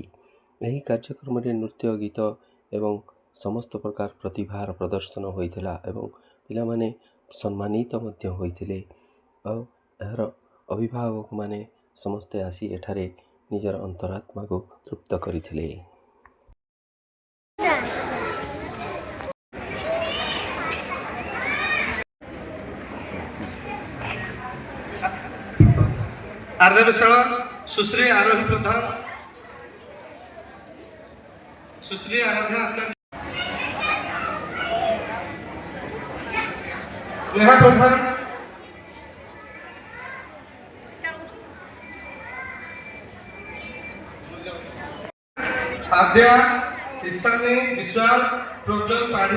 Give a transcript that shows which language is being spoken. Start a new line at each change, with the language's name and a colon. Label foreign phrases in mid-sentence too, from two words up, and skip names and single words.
Odia: ଏହି କାର୍ଯ୍ୟକ୍ରମରେ ନୃତ୍ୟ ଗୀତ ଏବଂ ସମସ୍ତ ପ୍ରକାର ପ୍ରତିଭାର ପ୍ରଦର୍ଶନ ହୋଇଥିଲା ଏବଂ ପିଲାମାନେ ସମ୍ମାନିତ ମଧ୍ୟ ହୋଇଥିଲେ ଆଉ ଏହାର ଅଭିଭାବକମାନେ ସମସ୍ତେ ଆସି ଏଠାରେ ନିଜର ଅନ୍ତରାତ୍ମାକୁ ତୃପ୍ତ କରିଥିଲେ।
Hindi: आर्यवेशाला सुश्री आरोही प्रधान, सुश्री आराध्या आचार्य, नेहा प्रधान, आद्या, ईशानी विश्वाल, प्रज्वल पाढ़ी।